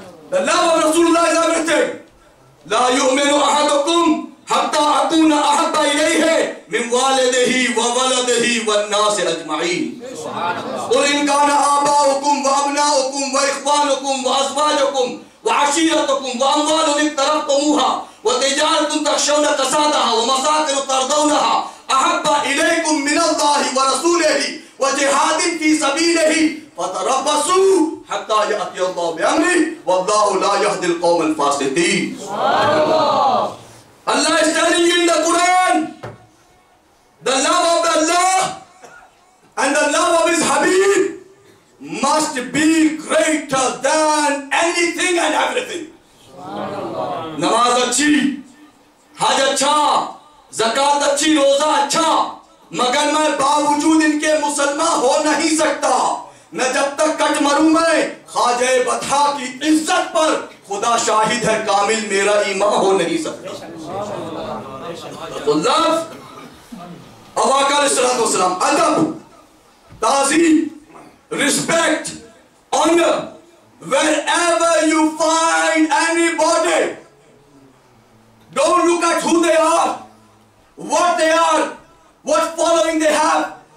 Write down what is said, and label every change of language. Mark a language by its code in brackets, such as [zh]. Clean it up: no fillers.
[en] The love of Rasulullah is everything. [ar] لا يؤمن أحدكم حتى أكون أحب إليه من والده وولده والناس أجمعين. قل إن كان آباؤكم وأبناؤكم وإخوانكم وأزواجكم وعشيرتكم وأموال اقترفتموها وتجارة تخشون كسادها ومساكن ترضونها أحب إليكم من الله ورسوله وجهاد في سبيله فتربصوا حتى يأتي الله بأمره والله لا يهدي القوم الفاسقين. [en] Allah is telling you in the Quran, the love of Allah and the love of his Habib must be greater than anything and everything. [ur] Namaz achhi, hajj acha, zakat achhi, roza acha, مگر میں باوجود ان کے مسلمان ہو نہیں سکتا. میں جب تک کٹ مروں میں خواجہ بطحا کی عزت پر خدا شاہد ہے کامل میرا ایمان ہو نہیں سکتا. [en] تو love of آقا علیہ السلام, ادب, تعظیم, respect, honor, wherever you find anybody, don't look at who they are, what they are, what following they have.